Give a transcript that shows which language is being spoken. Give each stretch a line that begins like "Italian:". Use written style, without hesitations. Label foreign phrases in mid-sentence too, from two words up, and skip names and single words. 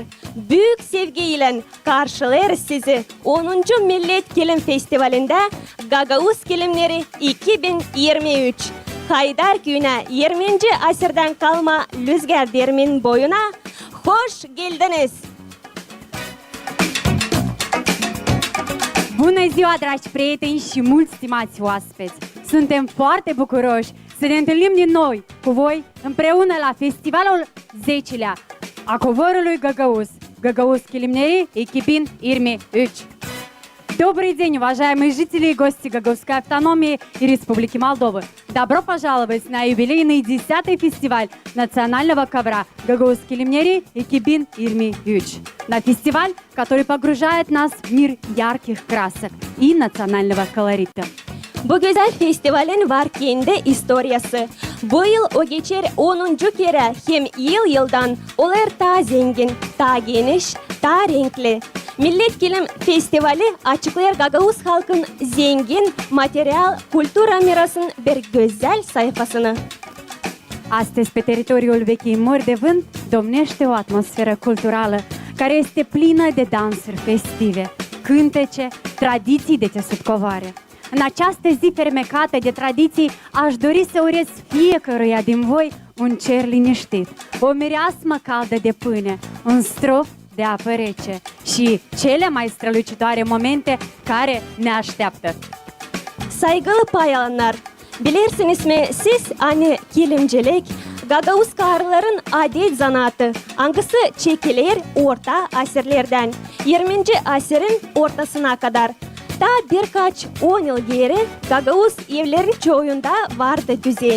Gagauz: Büyük sevgiyle karşılar sizi 10. Millet Kilim Festivali'nde Gagavuz Kilimleri 2023. Haydarköy'üne 20. asırdan kalma Rüzgar Dermin boyuna hoş geldiniz.
Romanian: Bună ziua, dragi prieteni și mulți stimați oaspeți! Suntem foarte bucuroși să ne întâlnim din nou cu voi împreună la festivalul 10-lea a covorului Гагауз.
Gagauz: Гагауз Килимнери Экипин Ирми Üç.
Russian: Добрый день, уважаемые жители и гости Гагаузской автономии и Республики Молдова. Добро пожаловать на юбилейный 10-й фестиваль национального ковра Гагауз Килимнери Экипин Ирми Üç. На фестиваль, который погружает нас в мир ярких красок и национального колорита.
Gagauz: Bu güzel festivalin var kendi historiası. Bu yıl o geçer 10. kere hem yıldan olar daha zengin, daha geniş, daha renkli. Millet Kilim Festivali açıklar Gagavuz halkın zengin materyal cultura mirasının bir güzel sayfasını.
Romanian: Astăzi, pe teritoriul vechii mări de vânt, domnește o atmosferă culturală care este plină de dansuri festive, cântece, tradiții de țesut covoare. În această zi fermecată de tradiții, aș dori să urez fiecăruia din voi un cer liniștit, o mireasmă caldă de pâine, un strop de apă rece și cele mai strălucitoare momente care ne așteaptă.
Gagauz: Saygılı payalanlar, bilirsiniz mi siz hani kilimcilik, Gagavuz karıların adet zanaatı, hangisi çekilir orta asırlardan 20. asırın ortasına kadar. Daha birkaç 10 yıl geri Gagavuz evlerin çoğunda vardı düzen.